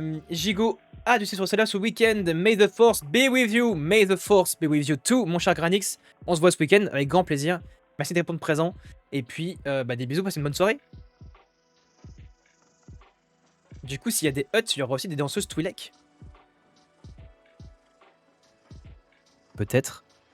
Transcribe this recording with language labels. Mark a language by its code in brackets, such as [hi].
[fr] Gigo a du 6 sur celle-là ce week-end. [en] May the force be with you. May the force be with you too, [fr] mon cher [en] Granix. [fr] On se voit ce week-end avec grand plaisir. Merci de répondre présent. Et puis, des bisous, passez une bonne soirée. Du coup, s'il y a des huts, il y aura aussi des danseuses Twi'lek. Peut-être.